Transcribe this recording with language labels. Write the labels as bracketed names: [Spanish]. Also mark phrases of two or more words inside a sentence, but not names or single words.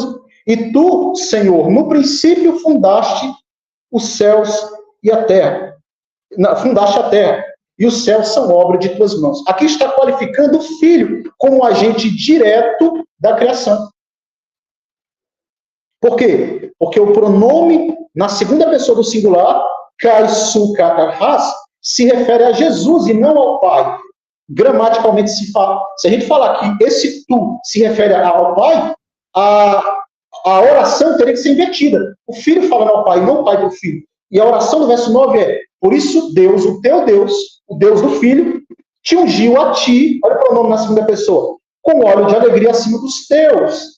[Portuguese] E tu, Senhor, no princípio fundaste os céus e a terra. Fundaste a terra. E os céus são obra de tuas mãos. Aqui está qualificando o filho como um agente direto da criação. Por quê? Porque o pronome, na segunda pessoa do singular, [Greek] kai, su, kata, has, [Portuguese] se refere a Jesus e não ao Pai. Gramaticalmente, se a gente falar que esse tu se refere ao Pai, a oração teria que ser invertida. O filho falando ao Pai, não o Pai do filho. E a oração do verso 9 é, por isso Deus, o teu Deus, o Deus do filho, te ungiu a ti, olha o pronome na segunda pessoa, com óleo de alegria acima dos teus.